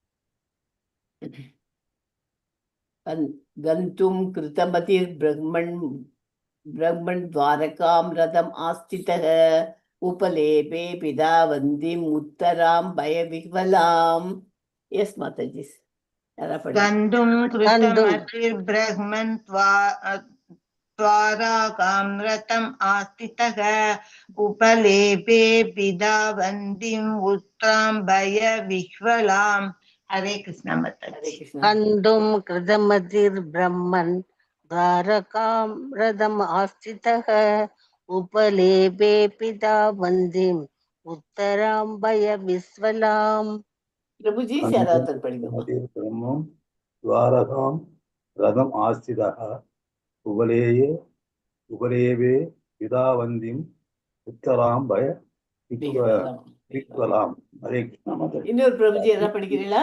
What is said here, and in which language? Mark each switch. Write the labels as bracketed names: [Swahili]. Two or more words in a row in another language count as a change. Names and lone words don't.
[Sanskrit] गन्तुं कृतमतिर् ब्रह्मन् द्वारकां रथम् आस्थितः उपलेभे अभि धावन्तीम् उत्तरां भय विह्वलाम्. [Tamil] எஸ் மாதாஜி. யாரா படிங்க. [Sanskrit] गन्धुं गन्धुं। कृतमतिर्ब्रह्मन् त्वाराकाम्रतम् आस्थितः उपलेपे पिधावन्तीम् उत्तराम्बय विह्वलाम्. हरे कृष्ण ஹரே माताजी. கிருஷ்ணா. कन्दुं कृतमतिर्ब्रह्मन् द्वारकां रथम् आस्थितः उपलेपे पितावन्तीम् उत्तराम्बय विस्वलाम्. [Tamil] பிரபுஜி யாராவது படிங்கம்மா. [Sanskrit] ब्रह्मन् द्वारकां रथम् आस्थितः उपलेभे उपलेभे अभिधावन्तीम् उत्तरां भय विह्वलाम्. [Tamil] ஹரே கிருஷ்ணா மாதாஜி. இன்னொரு பிரபுஜி யாராவது படிக்கிறீங்களா?